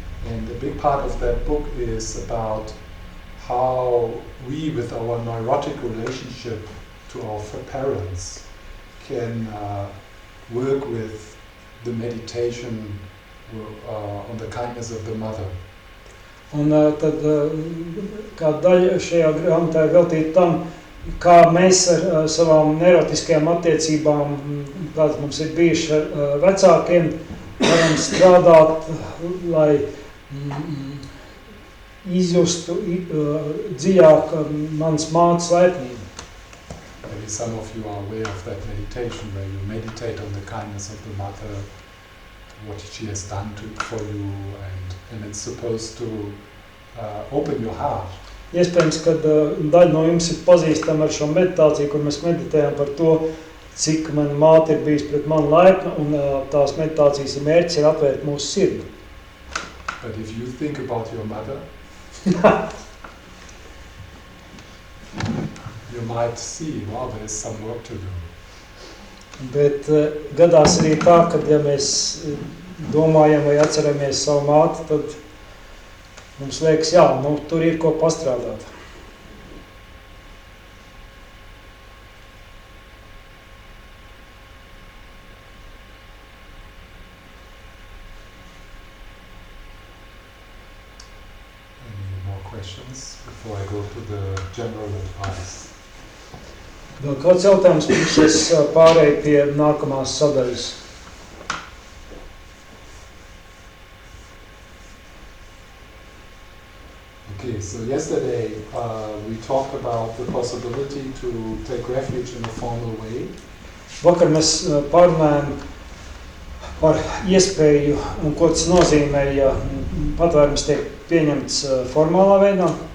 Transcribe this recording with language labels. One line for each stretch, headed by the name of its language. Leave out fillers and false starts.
English: And a big part of that book is about how we, with our neurotic relationship to our parents, can work with the meditation on the kindness of the mother.
Latvian: Un tad kā daļa šajā grāmatā ir veltīta tam, kā mēs ar savām neurotiskajām attiecībām, kādas mums ir bijušas ar vecākiem, varam strādāt, lai izjustu dziļāk manas mātes laipnību.
English: Maybe some of you are aware of that meditation where you meditate on the kindness of the mother, what she has done for you, and it's supposed to open your heart.
Latvian: Iespējams, ka daļa no jums ir pazīstama ar šo meditāciju, kur mēs meditējam par to, cik mana māte ir bijusi pret mani laipna, un tās meditācijas mērķis ir atvērt mūsu sirdi.
English: But if you think about your mother, you might see, wow, there's some work to do.
Latvian: Bet gadās arī tā, ka ja mēs domājam vai atceramies savu māti, tad mums liekas, jā, tur ir ko pastrādāt.
English: Any more questions before I go to the general advice?
Latvian: Vēl kāds jautājums, pirms es pārēju pie nākamās sadaļas.
English: Okay, so yesterday we talked about the possibility to take refuge in a formal way.
Latvian: Vakar mēs pārunājam par iespēju un ko tas nozīmē, ja patvērums tiek pieņemts formālā veidā.